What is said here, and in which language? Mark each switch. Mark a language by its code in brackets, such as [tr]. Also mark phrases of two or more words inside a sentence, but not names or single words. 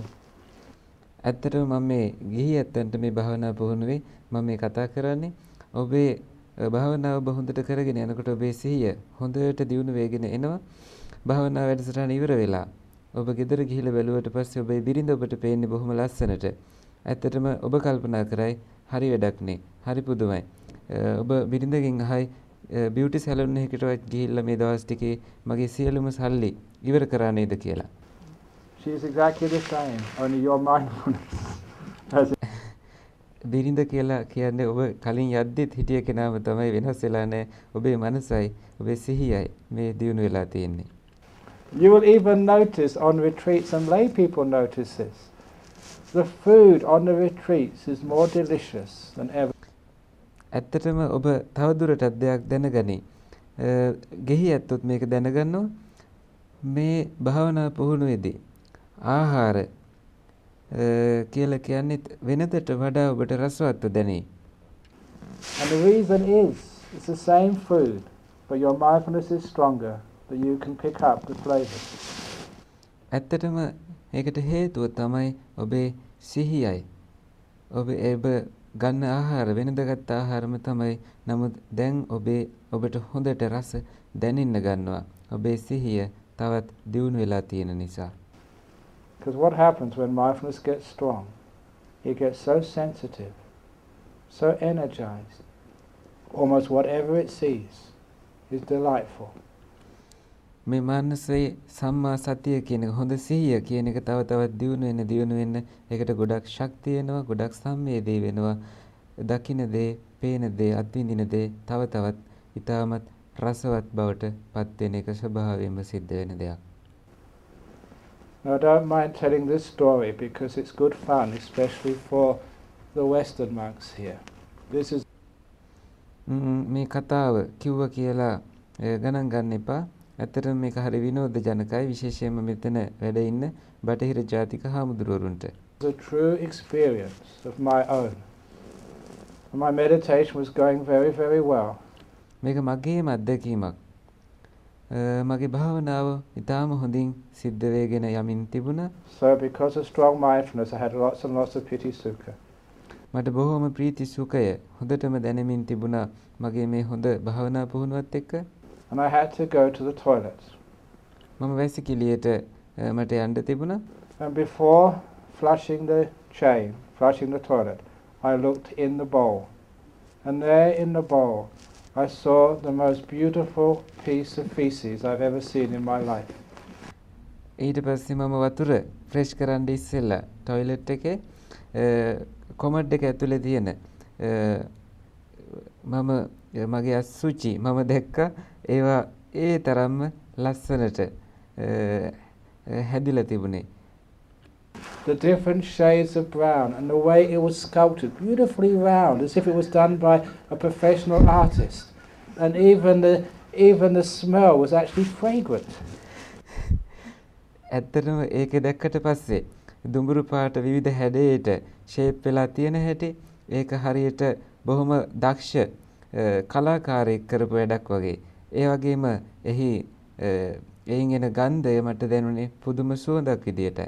[si] ඇත්තටම මම මේ ගිහි ඇත්තන්ට මේ භාවනා පුහුණුවේ මම මේ කතා කරන්නේ ඔබේ භාවනාව ඔබ හොඳට කරගෙන යනකොට ඔබේ සිහිය හොඳට දියුණු වෙගෙන එනවා. භාවනා වැඩසටහන ඉවර වෙලා ඔබ ගෙදර ගිහිල්ලා බැලුවට පස්සේ ඔබේ බිරිඳ ඔබට පේන්නේ බොහොම ලස්සනට. ඇත්තටම ඔබ කල්පනා කරයි හරි වැඩක් නේ. හරි පුදුමයි. ඔබ බිරිඳගෙන් අහයි බියුටි සැලුන් එකකටවත් ගිහිල්ලා මේ දවස් ටිකේ මගේ සියලුම සල්ලි ඉවර කරා නේද කියලා. [en] She is exactly the same, only your mindfulness. [si] බිරිඳ කියලා කියන්නේ ඔබ කලින් යද්දිත් හිටිය කෙනාම තමයි වෙනස් වෙලා නැහැ. ඔබේ මනසයි ඔබේ සිහියයි මේ දියුණු වෙලා තියෙන්නේ. [en] You will even notice on retreats, and lay people notice this, the food on the retreats is more delicious than ever. [si] ඇත්තටම ඔබ තවදුරටත් දෙයක් දැනගනි. ගෙහි ඇත්තොත් මේක දැනගන්නවා. මේ භාවනා පුහුණුවේදී ආහාර කියලා කියන්නේත් වෙනදට වඩා ඔබට රසවත්ව දැනේ. [en] And the reason is, it's the same food, but your mindfulness is stronger, that you can pick up the flavors. [si] ඇත්තටම ඒකට හේතුව තමයි ඔබේ සිහියයි. ඔබ ගන්න ආහාර වෙනද ගත්ත ආහාරම තමයි. නමුත් දැන් ඔබට හොඳට රස දැනෙන්න ගන්නවා. ඔබේ සිහිය තවත් දියුණු වෙලා තියෙන නිසා. [en] Because what happens when mindfulness gets strong, it gets so sensitive so energized. Almost whatever it sees is delightful. [si] මේ මානසයේ සම්මා සතිය කියන එක හොඳ සිහිය කියන එක තව තවත් දියුණු වෙන්න ඒකට ගොඩක් ශක්තිය එනවා, ගොඩක් සංවේදී වෙනවා. දකින්න දේ, පේන දේ, අත්විඳින දේ තව තවත් ඊටමත් රසවත් බවට පත් වෙන එක ස්වභාවයෙන්ම සිද්ධ වෙන දෙයක්. [en] Now, I don't mind telling this story because it's good fun, especially for the Western monks here. This is [si] මේ කතාව කිව්ව කියලා ගණන් ගන්න එපා. ඇත්තටම මේක හරි විනෝදජනකයි, විශේෂයෙන්ම මෙතන වැඩ ඉන්න බටහිර ජාතික හාමුදුරුවරුන්ට. [en] a true experience of my own. My meditation was going very, very well. [si] මේක මගේම අත්දැකීමක්. මගේ භාවනාව ඉතාම හොඳින් සිද්ධ වෙගෙන යමින් තිබුණා. [en] So because of strong mindfulness, I had lots and lots of [pi] piti sukha. [si] මට බොහෝම ප්‍රීති සුඛය හොඳටම දැනෙමින් තිබුණා මගේ මේ හොඳ භාවනා පුහුණුවත් එක්ක. [en] And I had to go to the toilet. මම වැසිකිළියට මට යන්න තිබුණා. And before flushing the toilet, I looked in the bowl. And there in the bowl, I saw the most beautiful piece of feces I've ever seen in my life. [si] ඊට පස්සේ මම වතුර ෆ්‍රෙෂ් කරන්න ඉස්සෙල්ලා টয়ලට් එකේ කොමඩ් එක ඇතුලේ තියෙන මම මගේ අසුචි මම දැක්කා ඒවා ඒ තරම්ම ලස්සනට හැදිලා තිබුණේ. [en] The different shades of brown and the way it was sculpted, beautifully round, as if it was done by a professional artist. And even the smell was actually fragrant. [si] ඇත්තටම ඒක දැක්කට පස්සේ දුඹුරු පාට විවිධ හැඩයට ෂේප් වෙලා තියෙන හැටි ඒක හරියට බොහොම දක්ෂ කලාකාරයෙක් කරපු වැඩක් වගේ. ඒ වගේම එහි එයින් එන ගන්ධය මට දැනුනේ පුදුම සුවඳක් විදියටයි.